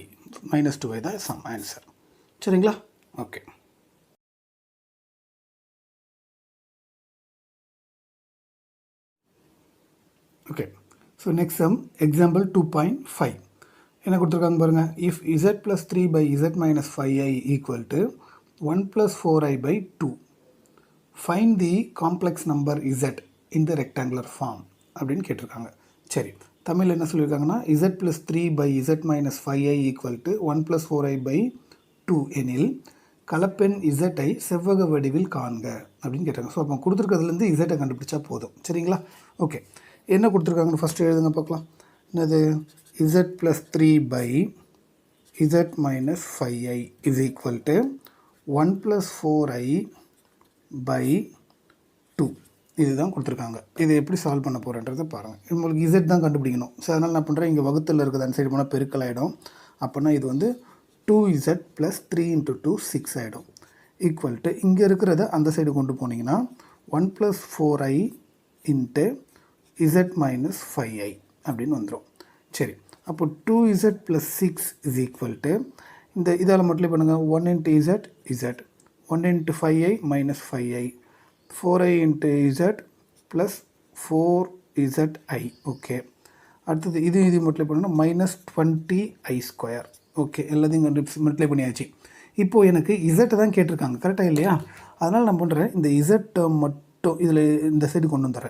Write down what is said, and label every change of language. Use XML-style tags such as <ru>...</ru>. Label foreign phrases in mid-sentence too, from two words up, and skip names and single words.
<ta>-2I தான்</ta> <en>sum answer.</en> <ta>சரிங்களா? ஓகே.</ta> <en>okay, so next sum example</en> <ta>2.5 என்ன கொடுத்துருக்காங்க பாருங்கள்.</ta> <en>if z + 3 by z - 5i equal to 1 + 4i by 2 find the complex number z in the rectangular form</en> <ta>அப்படின்னு கேட்டிருக்காங்க. சரி, தமிழ் என்ன சொல்லியிருக்காங்கன்னா z + 3 by z - 5i</ta> <en>equal to</en> <ta>1 + 4i by 2 எனில் கலப்பெண் z-ஐ செவ்வக வடிவில் காண்க அப்படின்னு கேட்டாங்க. ஸோ அப்போ கொடுத்துருக்கிறதுலேருந்து z-ஐ கண்டுபிடிச்சா போதும். சரிங்களா? ஓகே, என்ன கொடுத்துருக்காங்கன்னு ஃபஸ்ட்டு எழுதுங்க பார்க்கலாம். என்னது?</ta> <en>z + 3 by z - 5i is equal to 1 + 4i by 2.</en> <ta>இதுதான் கொடுத்துருக்காங்க. இதை எப்படி சால்வ் பண்ண போகிறேன்றதை பாருங்கள். உங்களுக்கு z தான் கண்டுபிடிக்கணும். ஸோ அதனால் நான் பண்ணுறேன், இங்கே வகுத்தில் இருக்குது அந்த சைடு போனால் பெருக்கல் ஆகிடும். அப்போனா இது வந்து 2z + 3 × 2 6 ஆகிடும்.</ta> <en>equal to</en> <ta>இங்கே இருக்கிறத அந்த சைடு கொண்டு போனீங்கன்னா 1 + 4i × z - 5i அப்படின்னு வந்துடும். சரி, அப்போ 2z + 6</ta> <en>is equal to</en> <ta>இந்த இதால் மல்டிப்ளை பண்ணுங்கள். 1 × z z, 1 × 5i - 5i, 4i × z + 4zi. ஓகே, அடுத்தது இது மல்டிப்ளை பண்ணால் -20i². ஓகே, எல்லாத்தையும் மல்டிப்ளை பண்ணியாச்சு. இப்போது எனக்கு z தான் கேட்டிருக்காங்க, கரெக்டாக இல்லையா? அதனால் நான் பண்ணுறேன், இந்த z டேர்ம் மட்டும் இதில் இந்த சைடு கொண்டு வந்துடுறேன்.</ta>